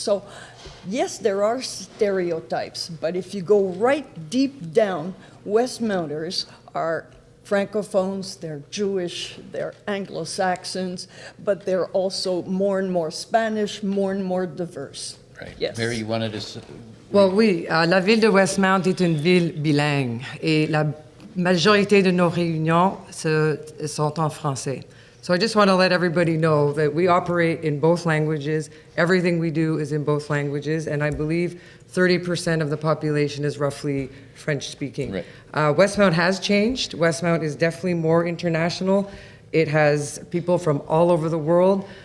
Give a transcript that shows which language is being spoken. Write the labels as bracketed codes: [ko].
[en] So yes, there are stereotypes, but if you go right deep down, Westmounters are Francophones, they're Jewish, they're Anglo-Saxons, but they're also more and more Spanish, more and more diverse. Right. Yes. Mary, you wanted to... Well, [fr] oui, la ville de Westmount est une ville bilingue et la majorité de nos réunions sont en français. [en] So I just want to let everybody know that we operate in both languages. Everything we do is in both languages, and I believe 30% of the population is roughly French-speaking. Right. Westmount has changed. Westmount is definitely more international. It has people from all over the world.